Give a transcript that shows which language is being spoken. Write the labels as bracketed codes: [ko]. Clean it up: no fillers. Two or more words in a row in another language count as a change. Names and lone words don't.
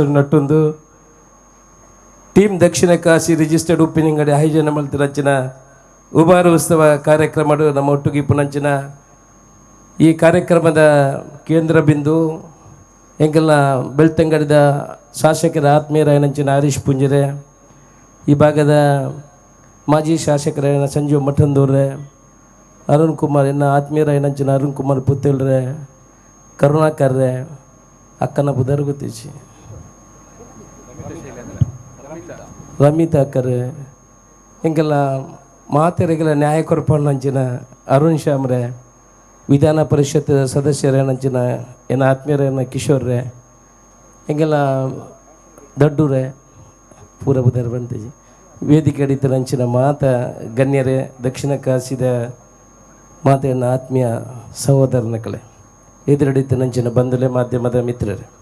[tcy] ನಟ್ಟೊಂದು ಟೀಮ್ ದಕ್ಷಿಣ ಕಾಶಿ ರಿಜಿಸ್ಟರ್ಡ್ ಉಪ್ಪಿನಂಗಡಿ ಆಯೋಜನೆ ಮಾಡ್ತಿರಂಚಿನ ಉಬಾರ ಉತ್ಸವ ಕಾರ್ಯಕ್ರಮ [kn] ನಮ್ಮ ಒಟ್ಟಿಗೆ [tcy] ಪುನಂಚಿನ ಈ ಕಾರ್ಯಕ್ರಮದ ಕೇಂದ್ರ ಬಿಂದು ಎಂಗೆಲ್ಲ ಬೆಳ್ತಂಗಡಿದ ಶಾಸಕರ ಆತ್ಮೀಯರಾಯನಂಚಿನ ಹರೀಶ್ ಪುಂಜರೆ, ಈ ಭಾಗದ ಮಾಜಿ ಶಾಸಕರಾಯನ ಸಂಜೀವ್ ಮಠಂದೂರ್ರೆ, ಅರುಣ್ ಕುಮಾರ್ ಎನ್ನ ಆತ್ಮೀಯರಾಯನಂಚಿನ ಅರುಣ್ ಕುಮಾರ್ ಪುತ್ತೇಳ್ರೆ, ಕರುಣಾಕರ್ರೆ, ಅಕ್ಕನ ಬುಧರ್ ಗೊತ್ತಿಸಿ ರಮಿತಾ ಅಕ್ಕರೆ, ಹಿಂಗೆಲ್ಲ ಮಾತೆರೆಗೆಲ್ಲ ನ್ಯಾಯ ಕೊರಪಣ್ಣಂಚಿನ ಅರುಣ್ ಶ್ಯಾಮ್ರೆ, ವಿಧಾನ ಪರಿಷತ್ ಸದಸ್ಯರೇನಂಚಿನ ಏನ ಆತ್ಮೀಯರೇನ ಕಿಶೋರ್ರೆ, ಹಿಂಗೆಲ್ಲ ದೊಡ್ಡೂರೇ ಪೂರ ಬುಧರ್ ಬಂತೀಜಿ ವೇದಿಕೆ ಅಡಿತರಂಚಿನ ಮಾತ ಗಣ್ಯರೇ, ದಕ್ಷಿಣ ಕಾಶಿದ ಮಾತೆಯನ್ನ ಆತ್ಮೀಯ ಸಹೋದರನ ಕಳೆ ಎದುರಡಿತನಂಚಿನ ಬಂಧುಲೆ ಮಾಧ್ಯಮದ ಮಿತ್ರರೇ,